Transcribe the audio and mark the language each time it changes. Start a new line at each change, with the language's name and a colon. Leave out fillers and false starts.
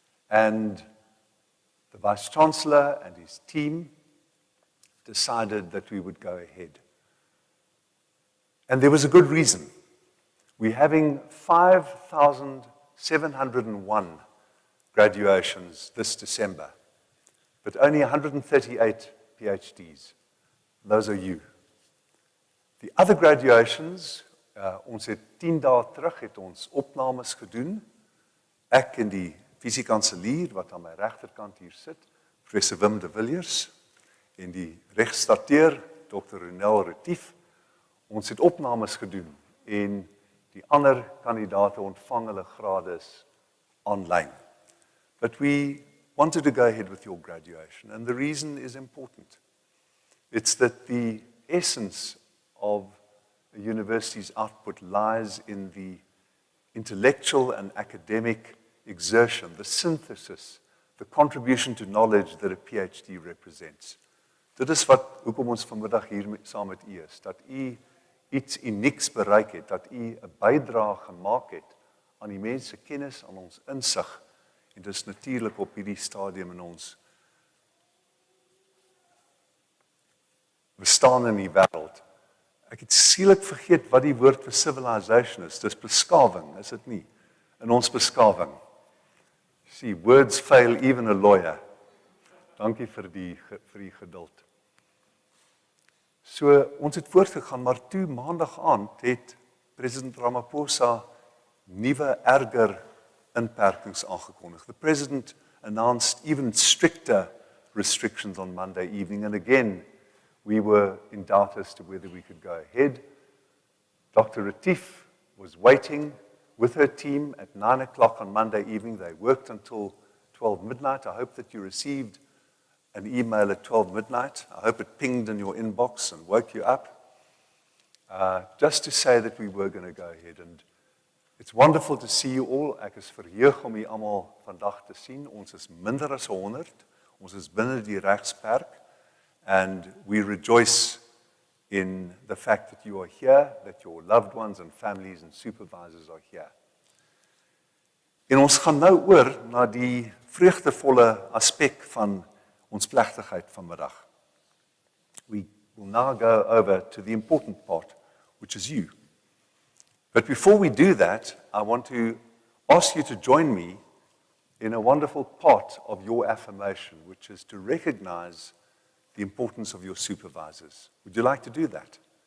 English: And the Vice-Chancellor and his team decided that we would go ahead. And there was a good reason. We're having 5,701 graduations this December, but only 138 PhDs. Those are you. The other graduations,
Afrikaans: ons het 10 dae terug het ons opnames gedoen. Ek en die visie-kanselier wat aan my regterkant hier sit, Professor Wim de Villiers, en die regstateur, Dr. Ronel Retief. Ons het opnames gedoen en die ander kandidate ontvang hulle grades online.
English: But we wanted to go ahead with your graduation, and the reason is important. It's that the essence of a university's output lies in the intellectual and academic exertion, the synthesis, the contribution to knowledge that a PhD represents.
Afrikaans: Dit is hoekom ons vanmiddag hier saam met u is, dat u iets unieks bereik het, dat u 'n bydrae gemaak het aan die mense kennis, aan ons insig, en dit is natuurlik op hierdie stadium in ons bestaan in die wêreld. Ek het skielik vergeet wat die woord vir civilization is. Dis beskawing, is dit nie? In ons beskawing.
English: See, words fail even a lawyer.
Afrikaans: Dankie vir die geduld. So, ons het voortgegaan, maar toe maandag aand het president Ramaphosa nuwe erger inperkings aangekondig.
English: The president announced even stricter restrictions on Monday evening, and again, we were in doubt as to whether we could go ahead. Dr. Retief was waiting with her team at 9 o'clock on Monday evening. They worked until 12 midnight. I hope that you received an email at 12 midnight. I hope it pinged in your inbox and woke you up. Just to say that we were going to go ahead. And it's wonderful to see you all.
Afrikaans: Ek is verheug om julle almal vandag te sien. Ons is minder as 100. Ons is binne die regsperk.
English: And we rejoice in the fact that you are here, that your loved ones and families and supervisors are here.
Afrikaans: En ons gaan nou oor na die vreugdevolle aspek van ons plegtigheid vanmiddag.
English: We will now go over to the important part, which is you. But before we do that, I want to ask you to join me in a wonderful part of your affirmation, which is to recognize the importance of your supervisors. Would you like to do that?